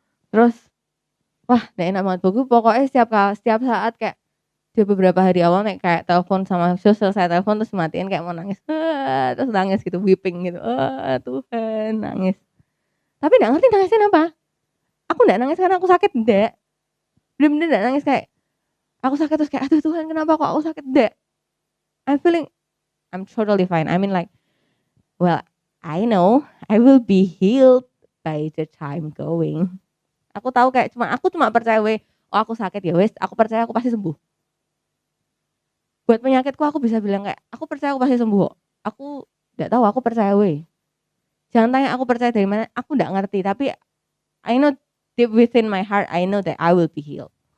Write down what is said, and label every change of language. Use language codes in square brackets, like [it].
[id] Terus wah ndak enak banget buku, pokoknya setiap saat kayak di beberapa hari awal nek kayak telepon sama selesai telepon terus matiin kayak mau nangis, terus nangis gitu, weeping gitu, Tuhan nangis. Tapi nggak ngerti nangisnya kenapa. Aku nggak nangis karena aku sakit, nggak. Bener-bener nggak nangis kayak aku sakit terus kayak aduh Tuhan kenapa kok aku sakit, nggak. [en] I'm feeling I'm totally fine. I mean like, well, I know I will be healed by the time going. [id] Aku tahu kayak aku cuma percaya aku sakit ya wes, aku percaya aku pasti sembuh. Buat penyakitku aku bisa bilang kayak aku percaya aku pasti sembuh. Aku nggak tahu, aku percaya Jangan tanya aku percaya dari mana, aku nggak ngerti, tapi [en] I know deep within my heart I know that I will be healed.